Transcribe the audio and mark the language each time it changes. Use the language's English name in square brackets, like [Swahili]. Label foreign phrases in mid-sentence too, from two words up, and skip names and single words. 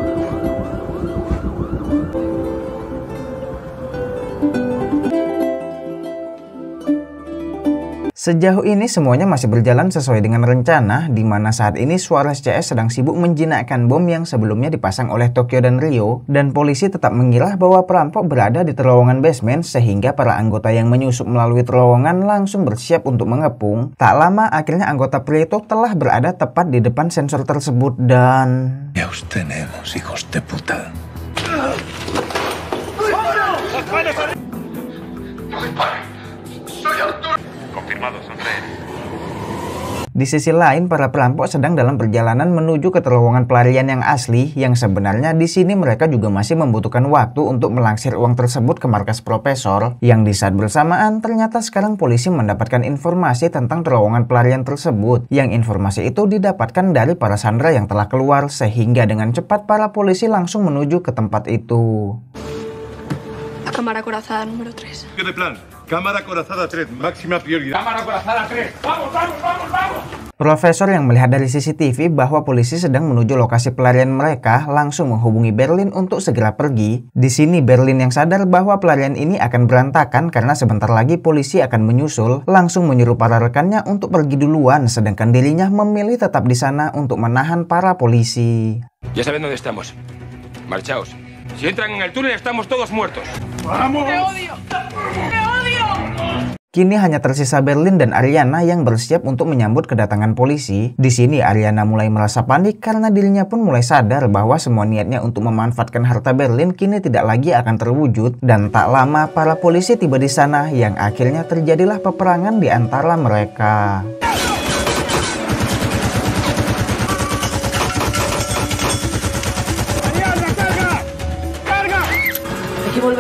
[Indonesian] Sejauh ini semuanya masih berjalan sesuai dengan rencana, di mana saat ini Suarez CS sedang sibuk menjinakkan bom yang sebelumnya dipasang oleh Tokyo dan Ryo, dan polisi tetap mengira bahwa perampok berada di terowongan basement sehingga para anggota yang menyusup melalui terowongan langsung bersiap untuk mengepung. Tak lama akhirnya anggota Prieto telah berada tepat di depan sensor tersebut dan... [Spanish] Ya os tenemos, hijos de puta. [Indonesian] Di sisi lain, para perampok sedang dalam perjalanan menuju ke terowongan pelarian yang asli, yang sebenarnya di sini mereka juga masih membutuhkan waktu untuk melangsir uang tersebut ke markas Profesor. Yang di saat bersamaan, ternyata sekarang polisi mendapatkan informasi tentang terowongan pelarian tersebut, yang informasi itu didapatkan dari para sandera yang telah keluar, sehingga dengan cepat para polisi langsung menuju ke tempat itu. [Spanish] Cámara corazada número 3. ¿Qué de plan? Cámara corazada 3, máxima prioridad. Cámara corazada 3. ¡Vamos, vamos, vamos, vamos! [Indonesian] Profesor yang melihat dari CCTV bahwa polisi sedang menuju lokasi pelarian mereka langsung menghubungi Berlin untuk segera pergi. Di sini Berlin yang sadar bahwa pelarian ini akan berantakan karena sebentar lagi polisi akan menyusul, langsung menyuruh para rekannya untuk pergi duluan, sedangkan dirinya memilih tetap di sana untuk menahan para polisi. [Spanish] Ya saben dónde estamos. Marchaos. Si entran en el túnel estamos todos muertos. ¡Vamos! ¡Te odio! ¡Te odio! [Indonesian] Kini hanya tersisa Berlin dan Ariana yang bersiap untuk menyambut kedatangan polisi. Di sini Ariana mulai merasa panik karena dirinya pun mulai sadar bahwa semua niatnya untuk memanfaatkan harta Berlin kini tidak lagi akan terwujud. Dan tak lama para polisi tiba di sana yang akhirnya terjadilah peperangan di antara mereka. [Spanish] Ariana, carga! ¡Carga! Hay que volver.